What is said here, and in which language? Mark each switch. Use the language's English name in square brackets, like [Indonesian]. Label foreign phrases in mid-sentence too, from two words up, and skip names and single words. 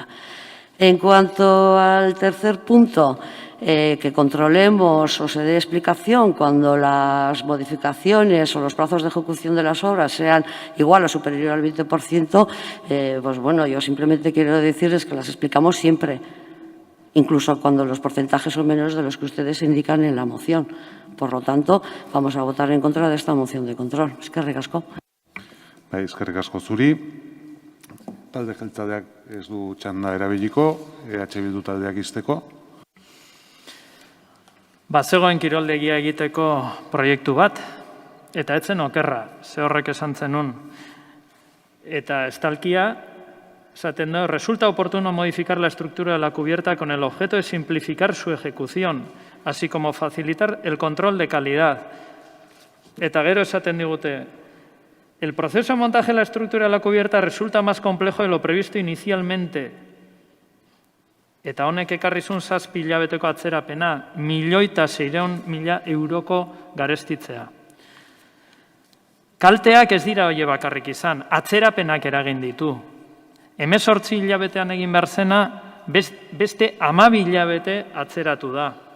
[Spanish] En cuanto al tercer punto, que controlemos o se dé explicación cuando las modificaciones o los plazos de ejecución de las obras sean igual o superior al 20%, pues bueno, yo simplemente quiero decirles que las explicamos siempre, incluso cuando los porcentajes son menores de los que ustedes indican en la moción. Por lo tanto, vamos a votar en contra de esta moción de control. [Basque] Eskerrik asko. Eskerrik asko zuri. Talde jeltzaleak ez du txanda erabiliko, Bildu taldeak izteko. Bazegoen kiroldegia egiteko proiektu bat, eta etzen okerra, ze horrek esan zenun. Eta estalkia, esaten da, [Spanish] resulta oportuno modificar la estructura de la cubierta con el objeto de simplificar su ejecución, así como facilitar el control de calidad. [Basque] Eta gero esaten digute, [Spanish] el proceso de montaje de la estructura de la cubierta resulta más complejo de lo previsto inicialmente. [Basque] Eta honek ekarrizun 7 hilabeteko atzerapena, 1.600.000 euroko garestitzea. Kalteak ez dira hoe bakarrik izan, atzerapenak eragin ditu. 18 hilabetean egin behar zena, beste 12 hilabete atzeratu da.